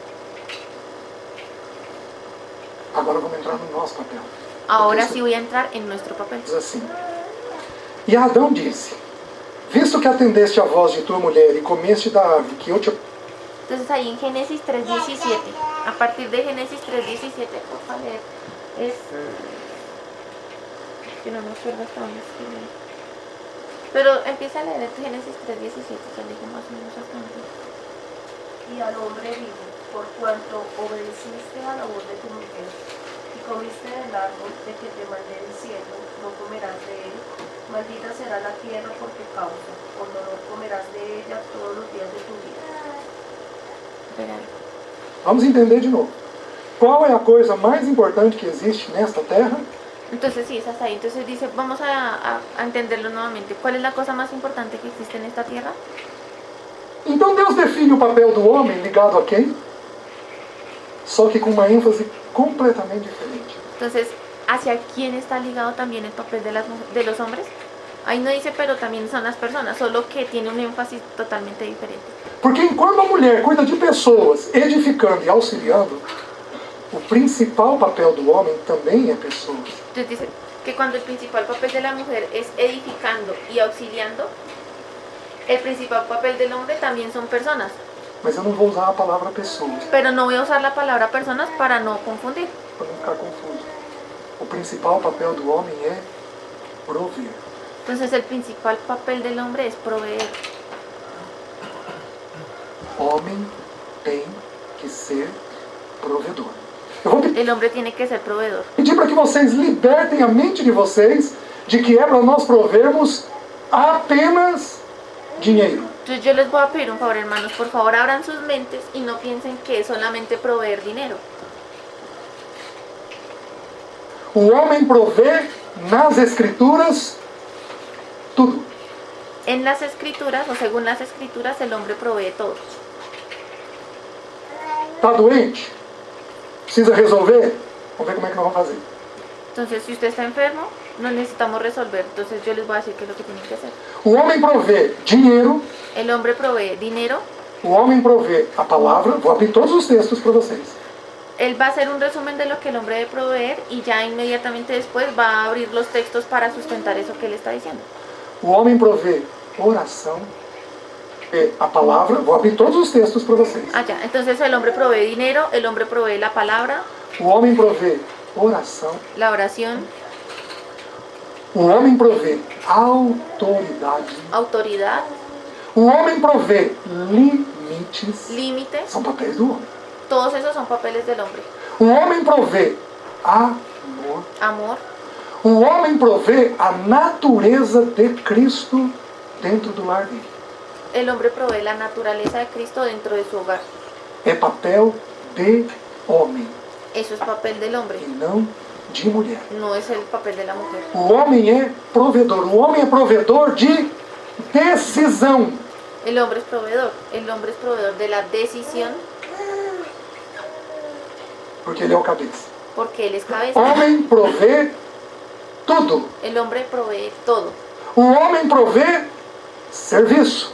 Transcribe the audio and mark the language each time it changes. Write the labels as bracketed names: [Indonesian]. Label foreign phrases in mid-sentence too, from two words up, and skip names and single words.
[Portuguese] Agora vamos entrar no nosso papel. [Spanish] Ahora sí voy a entrar en nuestro papel. [Portuguese] Diz assim. E Adão disse, visto que atendeste a voz de tua mulher e comeste da árvore que eu te... [Spanish] Entonces ahí en Génesis 3:17, a partir de Génesis 3:17, por favor, es... Yo no me acuerdo hasta dónde escribí. Pero empieza a leer Génesis 3:17, ya dije más o menos hasta dónde. Y al hombre dijo, por cuanto obedeciste a la voz de tu mujer y comiste del árbol de que te mandé diciendo, no comerás de él, maldita será la tierra por tu causa, por dolor comerás de ella todos los días de tu vida. [Portuguese] Espera. Vamos entender de novo. Qual é a coisa mais importante que existe nesta terra? [Spanish] Entonces sí, es hasta ahí. Entonces dice, vamos a entenderlo nuevamente. ¿Cuál es la cosa más importante que existe en esta tierra? [Portuguese] Então Deus define o papel do homem ligado a quem? Só que com uma ênfase completamente diferente. [Spanish] Entonces, ¿hacia quién está ligado también el papel de los hombres? Ahí no dice, pero también son las personas, solo que tiene un énfasis totalmente diferente. [Portuguese] Porque enquanto a mulher cuida de pessoas, edificando e auxiliando, o principal papel do homem também é pessoas. [Spanish] Entonces dice que cuando el principal papel de la mujer es edificando y auxiliando, el principal papel del hombre también son personas. [Portuguese] Mas eu não vou usar a palavra pessoas, [Spanish] Pero no voy a usar la palabra personas para no confundir. [Portuguese] para não ficar confuso. O principal papel do homem é prover. [Spanish] Entonces el principal papel del hombre es proveer. [Portuguese] Homem tem que ser provedor. Eu vou [Spanish] El hombre tiene que ser proveedor. [Portuguese] pedir para que vocês libertem a mente de vocês de que é para nós provermos apenas dinheiro. [Spanish] Entonces yo les voy a pedir un favor, hermanos, por favor abran sus mentes y no piensen que es solamente proveer dinero. [Portuguese] O homem provê nas escrituras tudo. [Spanish] En las escrituras, o según las escrituras, el hombre provee todo. [Portuguese] Está doente? Precisa resolver? Vamos ver como é que nós vamos fazer. [Spanish] Entonces, si usted está enfermo, no necesitamos resolver. Entonces yo les voy a decir qué es lo que tienen que hacer. [Portuguese] O homem provê dinheiro, [Spanish] El hombre provee dinero. [Portuguese] o homem provê a palavra. Vou abrir todos os textos para vocês. [Spanish] Él va a hacer un resumen de lo que el hombre debe proveer y ya inmediatamente después va a abrir los textos para sustentar eso que él está diciendo. [Portuguese] O homem provê oração, a palavra. Vou abrir todos os textos para vocês. [Spanish] Ah, ya. Entonces el hombre provee dinero, el hombre provee la palabra, [Portuguese] O homem provê oração. [Spanish] la oración, [Portuguese] O homem provê autoridade. [Spanish] autoridad, [Portuguese] O homem provê limites. [Spanish] límites. [Portuguese] São papéis do homem. [Spanish] Todos esos son papeles del hombre. [Portuguese] O homem provê amor. [Spanish] Amor. [Portuguese] O homem provê a natureza de Cristo dentro do lar dele. [Spanish] El hombre provee la naturaleza de Cristo dentro de su hogar. [Portuguese] É papel de homem [Spanish] Eso es papel del hombre, [Portuguese] e não de mulher. [Spanish] no es el papel de la mujer. [Portuguese] O homem é provedor. O homem é provedor de decisão. [Spanish] El hombre es proveedor. El hombre es proveedor de la decisión [Portuguese] Porque ele é o cabeça. [Spanish] porque él es cabeza. [Portuguese] Homem provê tudo. [Spanish] El hombre provee todo. [Portuguese] O homem provê serviço.